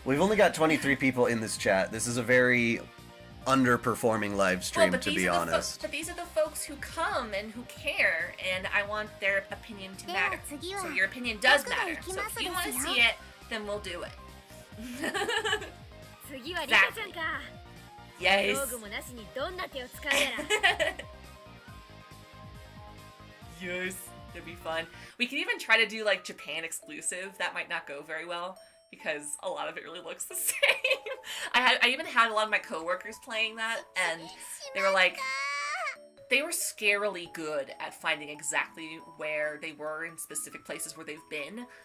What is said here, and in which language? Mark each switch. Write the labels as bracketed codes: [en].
[en] We've only got 23 people in this chat. This is a very underperforming live stream, but to these be are the honest. but these are the folks who come and who care, and I want their opinion to matter. So your opinion does matter. So if you want to see it, then we'll do it. [ja] 次はリカちゃんか。 [en] Yes. [ja] 道具もなしにどんな手を使うやら。 [en] Yes. It'd be fun. We could even try to do like Japan exclusive. That might not go very well because a lot of it really looks the same. I even had a lot of my coworkers playing that, and they were like, they were scarily good at finding exactly where they were in specific places where they've been.